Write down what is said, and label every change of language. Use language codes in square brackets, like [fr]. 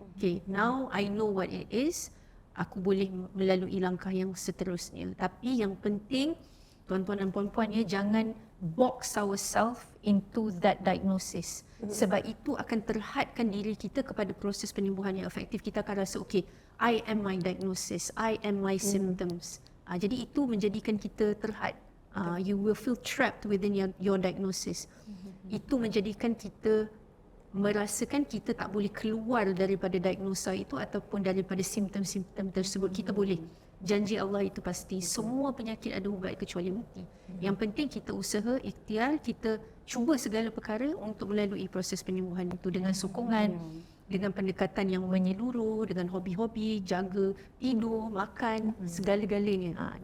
[en] Okay, now I know what it is. [ms] Aku boleh melalui langkah yang seterusnya. Tapi yang penting, tuan-tuan dan puan-puan, ya, jangan [en] box ourselves into that diagnosis. [ms] Sebab itu akan terhadkan diri kita kepada proses penyembuhan yang efektif. Kita akan rasa, [en] okay, I am my diagnosis, I am my symptoms. [ms] Jadi itu menjadikan kita terhad. [en] You will feel trapped within your diagnosis. [ms] Itu menjadikan kita merasakan kita tak boleh keluar daripada diagnosa itu ataupun daripada simptom-simptom tersebut. Kita boleh. Janji Allah itu pasti. Semua penyakit ada ubat kecuali mati. Yang penting kita usaha, ikhtiar, kita cuba segala perkara untuk melalui proses penyembuhan itu dengan sokongan, dengan pendekatan yang menyeluruh, dengan hobi-hobi, jaga tidur, makan, segala-galanya.